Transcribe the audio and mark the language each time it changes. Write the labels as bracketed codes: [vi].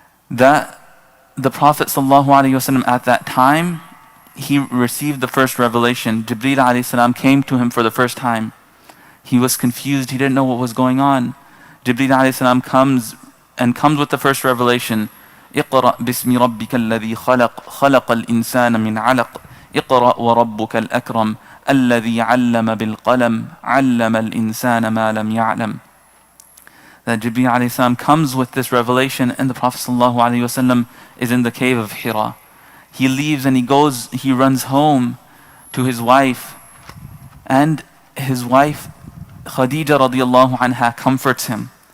[en] That the Prophet ﷺ at that time, he received the first revelation. Jibreel alayhi came to him for the first time. He was confused, he didn't know what was going on. Jibreel alayhi comes with the first revelation. [ar] اقرأ باسم ربك الذي خلق الإنسان من علق اقرأ وربك الأكرم الذي علم بالقلم علم الإنسان ما لم يعلم. [en] That Jibreel alayhi salam comes with this revelation, and the Prophet ﷺ is in the cave of Hira. He leaves and he runs home to his wife, and his wife Khadija radiallahu anha comforts him.